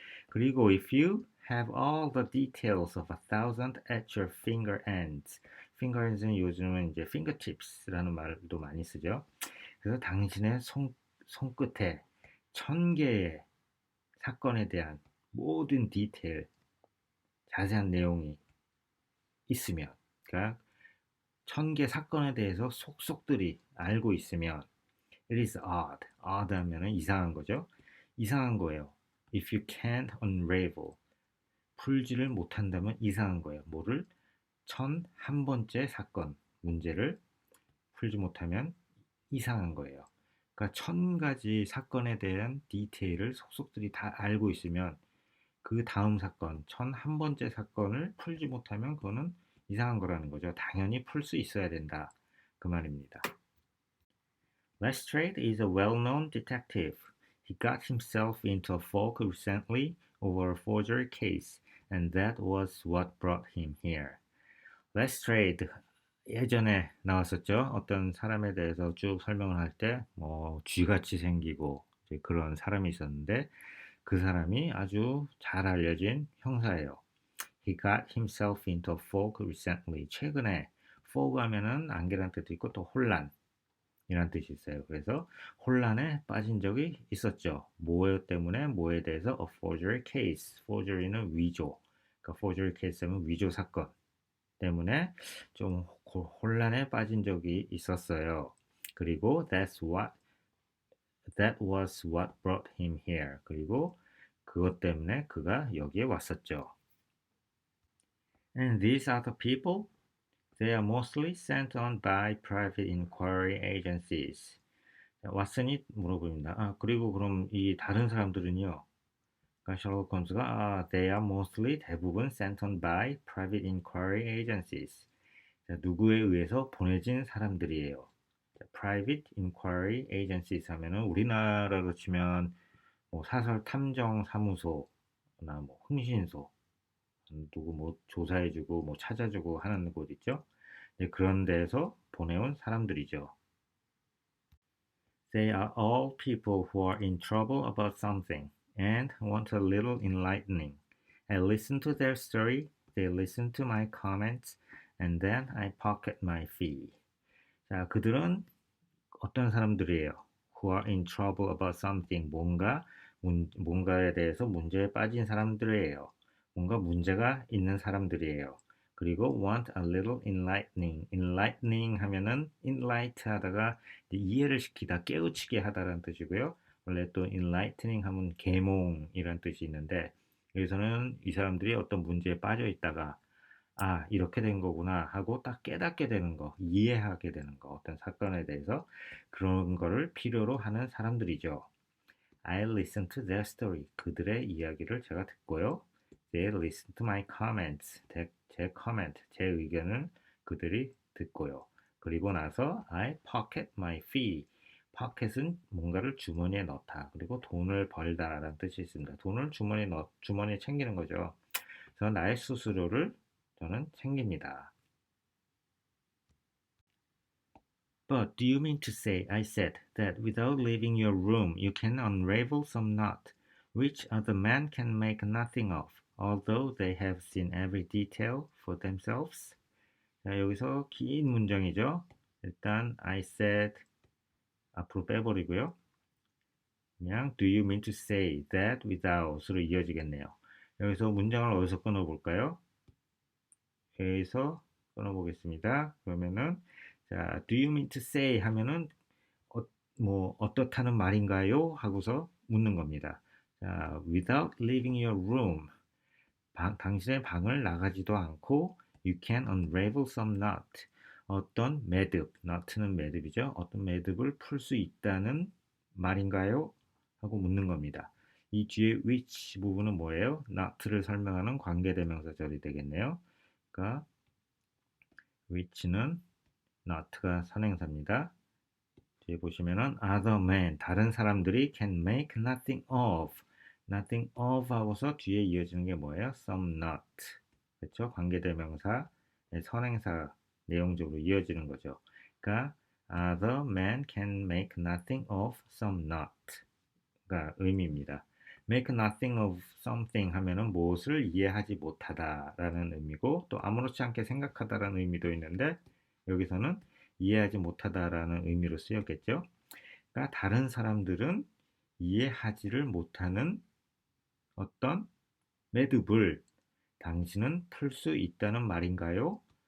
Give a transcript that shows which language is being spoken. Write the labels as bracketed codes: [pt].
[en] 그리고 if you have all the details of 1,000 at your finger ends. [ko] finger ends는 요즘은 이제 fingertips라는 말도 많이 쓰죠. 그래서 당신의 손끝에 1,000개의 사건에 대한 모든 디테일, 자세한 내용이 있으면, 그러니까 1000개 사건에 대해서 속속들이 알고 있으면 [en] it is odd. [ko] odd 하면은 이상한 거죠. 이상한 거예요. [en] If you can't unravel. [ko] 풀지를 못한다면 이상한 거예요. 뭐를? 1001번째 사건, 문제를 풀지 못하면 이상한 거예요. 그러니까 1000가지 사건에 대한 디테일을 속속들이 다 알고 있으면 그 다음 사건, 1001번째 사건을 풀지 못하면 그거는 이상한 거라는 거죠. 당연히 풀 수 있어야 된다. 그 말입니다. [en] Lestrade is a well-known detective. He got himself into a fog recently over a forgery case, and that was what brought him here. [ko] Lestrade 예전에 나왔었죠. 어떤 사람에 대해서 쭉 설명을 할 때, 쥐같이 생기고 이제 그런 사람이 있었는데 그 사람이 아주 잘 알려진 형사예요. [en] He got himself into a fog recently. [ko] 최근에 fog 하면은 안개란 뜻도 있고 또 혼란 이란 뜻이 있어요. 그래서 혼란에 빠진 적이 있었죠. 뭐 때문에 뭐에 대해서 [en] a forgery case. [ko] forgery는 위조. 그러니까 forgery case 하면 위조 사건 때문에 좀 혼란에 빠진 적이 있었어요. 그리고 [en] that was what brought him here. [ko] 그리고 그것 때문에 그가 여기에 왔었죠. [en] And these other people, they are mostly sent on by private inquiry agencies. [ko] 왓슨이 물어봅니다. 그리고 그럼 이 다른 사람들은요? 그러니까 셜록 홈즈가 [en] they are mostly 대부분 sent on by private inquiry agencies. [ko] 자, 누구에 의해서 보내진 사람들이에요. 자, private inquiry agencies 하면은 우리나라로 치면 뭐 사설 탐정 사무소나 뭐 흥신소 누구 뭐 조사해주고 뭐 찾아주고 하는 곳 있죠. 네, 그런 데서 보내온 사람들이죠. [en] They are all people who are in trouble about something and want a little enlightening. I listen to their story, they listen to my comments, and then I pocket my fee. [ko] 자, 그들은 어떤 사람들이에요? [en] Who are in trouble about something. [ko] 뭔가에 대해서 문제에 빠진 사람들이에요. 뭔가 문제가 있는 사람들이에요. [en] 그리고 want a little enlightening. [ko] enlightening 하면은 enlight 하다가 이해를 시키다, 깨우치게 하다라는 뜻이고요. 원래 또 enlightening 하면 계몽이라는 뜻이 있는데 여기서는 이 사람들이 어떤 문제에 빠져 있다가 이렇게 된 거구나 하고 딱 깨닫게 되는 거, 이해하게 되는 거, 어떤 사건에 대해서 그런 거를 필요로 하는 사람들이죠. [en] I listen to their story. [ko] 그들의 이야기를 제가 듣고요. [en] They listen to my comments. [ko] 제 comment, 제 의견을 그들이 듣고요. 그리고 나서 [en] I pocket my fee. [ko] pocket은 뭔가를 주머니에 넣다. 그리고 돈을 벌다라는 뜻이 있습니다. 돈을 주머니에 챙기는 거죠. 그래서 나의 수수료를 저는 챙깁니다. [en] But do you mean to say, I said, that without leaving your room you can unravel some knot, which other men can make nothing of, although they have seen every detail for themselves? [ko] 자, 여기서 긴 문장이죠. 일단 I said 앞으로 빼버리고요. 그냥 [en] do you mean to say that without [ko] 으로 이어지겠네요. 여기서 문장을 어디서 끊어볼까요? 여기서 끊어보겠습니다. 그러면은 자, [en] do you mean to say [ko] 하면은 어떻다는 말인가요? 하고서 묻는 겁니다. [en] 자, without leaving your room. [ko] 당신의 방을 나가지도 않고 [en] you can unravel some knot. [ko] 어떤 매듭, knot는 매듭이죠. 어떤 매듭을 풀 수 있다는 말인가요? 하고 묻는 겁니다. 이 뒤에 which 부분은 뭐예요? not를 설명하는 관계대명사절이 되겠네요. 그러니까 which는 not가 선행사입니다. 뒤에 보시면은 other men, 다른 사람들이 [en] can make nothing of. [ko] nothing of 하고서 뒤에 이어지는 게 뭐예요? some not. 그렇죠? 관계대명사, 선행사 내용적으로 이어지는 거죠. [en] 그러니까 other men can make nothing of some not가 의미입니다. [ko] make nothing of something 하면은 무엇을 이해하지 못하다라는 의미고 또 아무렇지 않게 생각하다라는 의미도 있는데 여기서는 이해하지 못하다라는 의미로 쓰였겠죠. 그러니까 다른 사람들은 이해하지를 못하는 어떤 매듭을 당신은 풀 수 있다는 말인가요?